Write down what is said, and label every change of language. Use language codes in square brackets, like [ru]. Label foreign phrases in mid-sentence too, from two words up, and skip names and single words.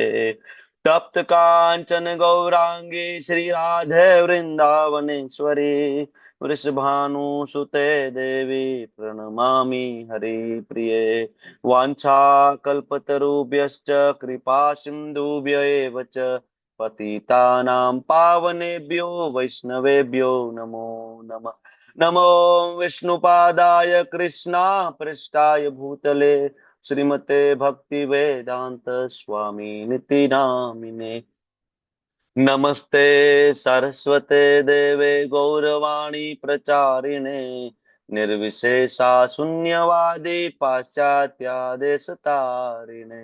[sa] तप्त कांचन गौरांगी श्री राधे वृंदावनेश्वरी वृषभानुसुते देवी प्रणमामि हरिप्रिये। वाञ्छाकल्पतरुभ्यश्च कृपा सिन्धुभ्य एव च પતિતાનાં પાવનેભ્યો વૈષ્ણવેભ્યો નમો નમઃ. નમો વિષ્ણુપાદાય કૃષ્ણા પૃષ્ઠાય ભૂતલે શ્રીમતે ભક્તિ વેદાંત સ્વામી નિતિ નામિને. નમસ્તે સરસ્વતે દેવે ગૌરવાણી પ્રચારિણે નિર્વિશેષા શૂન્યવાદી પાશ્ચાત્યા દેશ તારિણે.